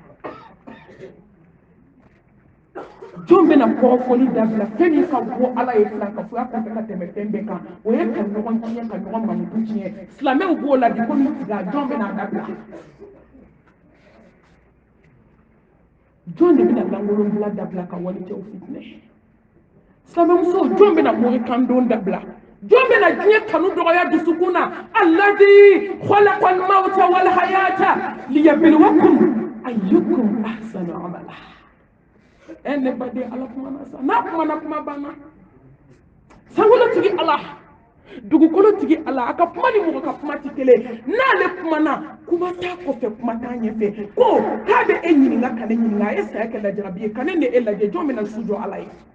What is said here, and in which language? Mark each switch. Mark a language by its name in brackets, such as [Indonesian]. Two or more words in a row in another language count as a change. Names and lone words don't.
[Bambara] jɔn bɛna kɔrɔfɔli dabila fɛn min ka bɔ ala ye filan ka foya kɔfɛ ka tɛmɛ fɛn bɛɛ kan o ye ka ɲɔgɔn tiɲɛ ka ɲɔgɔn mamutu tiɲɛ silamɛw b'o la bi ko ni tiga jɔn bɛna dabila jɔn de bɛna langolonbila dabila ka walicɛw fitinɛ silamɛmusow jɔn bɛna morikandon dabila jɔn bɛna diɲɛ kanu dɔgɔya dusukun na alladhi [Arabic] خلق الموت والحياة ليبلوكم أيكم أحسن عملا [Bambara] ne baden ala kumana sa n'a kumana kuma banna sankolo tigi ala dugukolo tigi ala a ka kuma ni mɔgɔ ka kuma ti kelen n'ale kumana kuma t'a kɔfɛ kuma t'a ɲɛfɛ ko k'a bɛ e ɲininka ka ne ɲininka a ye saya kɛ lajarabi ye ka ne ni e lajɛ jɔn bɛna su jɔ ala ye